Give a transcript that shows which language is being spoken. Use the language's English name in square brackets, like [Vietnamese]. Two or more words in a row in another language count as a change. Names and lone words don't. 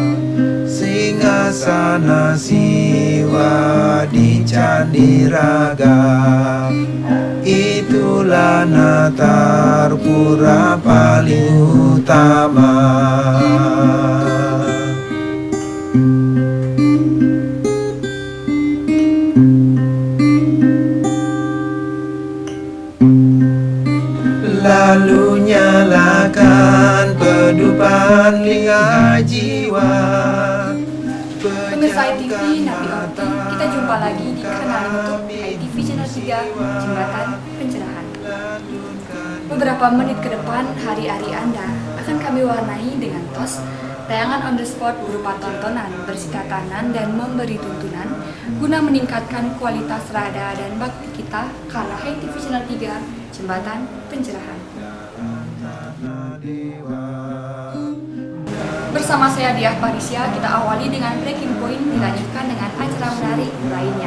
[Indonesian] Singgasana Siwa di Candiraga, itulah Natarpura paling utama. Lalu nyalakan pedupan lingga jiwa. Pemirsa ITV Nabi Orti, kita jumpa lagi di kanal YouTube ITV Channel 3, Jembatan Pencerahan. Beberapa menit ke depan, hari-hari Anda akan kami warnai dengan tos tayangan [English] on the spot [Indonesian] berupa tontonan, bersih tatanan, dan memberi tuntunan guna meningkatkan kualitas rada dan bakti kita karena HiTV Channel 3, Jembatan Pencerahan. Bersama saya Diah Parisya, kita awali dengan [English] breaking point, [Indonesian] dilanjutkan dengan acara menarik lainnya.